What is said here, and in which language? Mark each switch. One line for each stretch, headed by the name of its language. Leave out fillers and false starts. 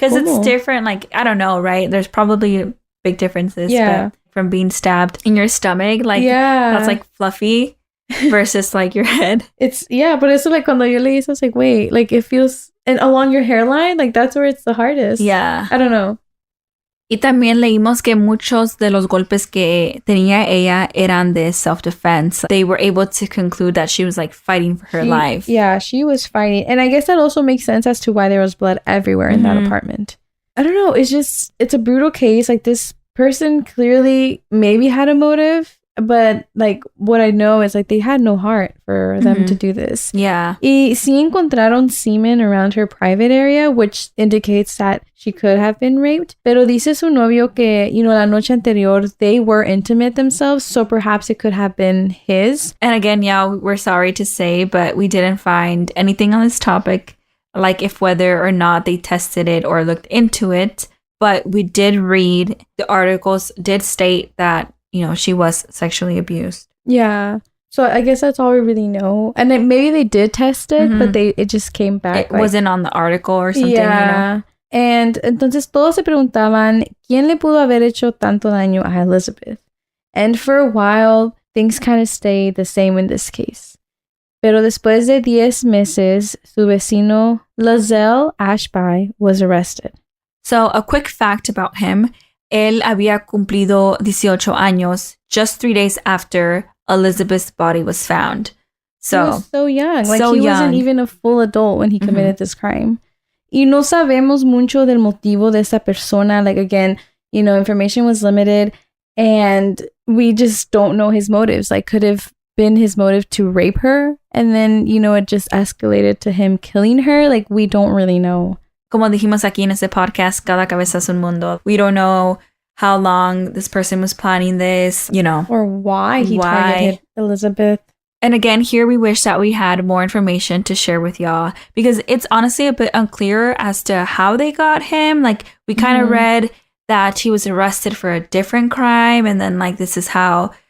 English: because it's different. Like I don't know, right? There's probably big differences from being stabbed in your stomach, like that's like fluffy versus like your head. But it's like
Spanish: cuando yo leí eso,
English: I was like, wait, like it feels, and along your hairline, like that's where it's the hardest. Yeah, I don't know.
Spanish: Y también leímos que muchos de los golpes que tenía ella eran de self-defense.
English: They were able to conclude that she was like fighting for her life. Yeah, she was fighting, and I guess that also makes sense as to why there was blood everywhere in that apartment. I don't know. It's a brutal case. Like this person clearly maybe had a motive, but like what I know is like they had no heart for them to do this. Yeah.
Spanish: Y sí encontraron semen
English: around her private area, which indicates that she could have been raped.
Spanish: Pero dice su novio que, la noche anterior,
English: they were intimate themselves, so perhaps it could have been his. And again, we're sorry to say, but we didn't find anything on this topic. Like if whether or not they tested it or looked into it. But we did read, the articles did state that, she was sexually abused. Yeah. So I guess that's all we really know. And then maybe they did test it, but it just came back. It wasn't on the article or something, Yeah. And
Spanish: entonces todos se preguntaban, ¿quién le pudo haber hecho tanto daño a Elizabeth?
English: And for a while, things kind of stayed the same in this case.
Spanish: Pero después de 10 meses, su vecino, Lozelle Ashby,
English: was arrested. So, a quick fact about him,
Spanish: él había cumplido 18 años
English: just 3 days after Elizabeth's body was found. So, he was so young. Like, he wasn't even a full adult when he committed this crime.
Spanish: Y no sabemos mucho del motivo de esta persona.
English: Like, again, information was limited and we just don't know his motives. Like, could have been his motive to rape her and then, it just escalated to him killing her. Like, we don't really know.
Spanish: como dijimos aquí en este podcast, cada cabeza es un mundo.
English: We don't know how long this person was planning this, you know. Or why he targeted Elizabeth. And again, here we wish that we had more information to share with y'all because it's honestly a bit unclear as to how they got him. Like, we kind of read that he was arrested for a different crime, and then like this is how